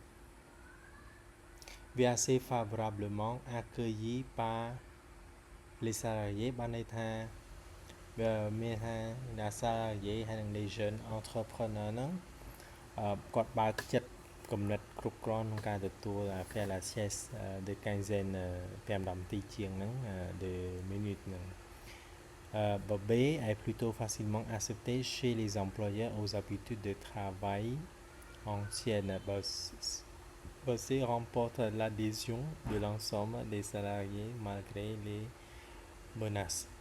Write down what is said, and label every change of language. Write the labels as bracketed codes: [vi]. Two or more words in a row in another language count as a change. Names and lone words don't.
[fr] វា assez favorablement accueilli par les salariés [km] បានន័យថា វាមានថាអ្នក salarié ហើយនិង [fr] les jeunes entrepreneurs [km] ហ្នឹងគាត់បើកចិត្តគំនិតគ្រប់គ្រាន់ក្នុងការទទួល [fr] faire la sieste de quinzaine [km] 5-10 នាទីជាងហ្នឹង [fr] de minutes [km] ហ្នឹង [fr] B est plutôt facilement accepté chez les employeurs aux habitudes de travail anciennes. C remporte l'adhésion de l'ensemble des salariés malgré les menaces.